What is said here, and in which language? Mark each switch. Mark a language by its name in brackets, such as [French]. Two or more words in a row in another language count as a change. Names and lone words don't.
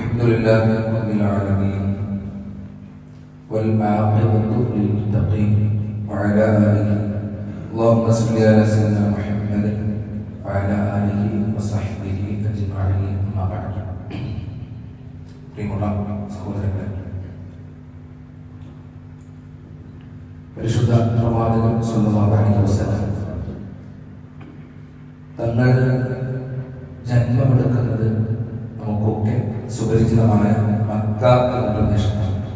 [Arabic] لله رب العالمين والعاقبة للمتقين وعلى آله اللهم صل على سيدنا محمد وعلى آله وصحبه أجمعين أما بعد. [Malayalam] പ്രിയമുള്ള സഹോദരങ്ങളെ, പരിശുദ്ധ പ്രവാചകൻ [Arabic] صلى الله عليه وسلم [Malayalam] തങ്ങൾ ജന്മമെടുക്കുന്നത് നമുക്കൊക്കെ സുപരിചിതമായ മക്ക എന്ന പ്രദേശമാണ്.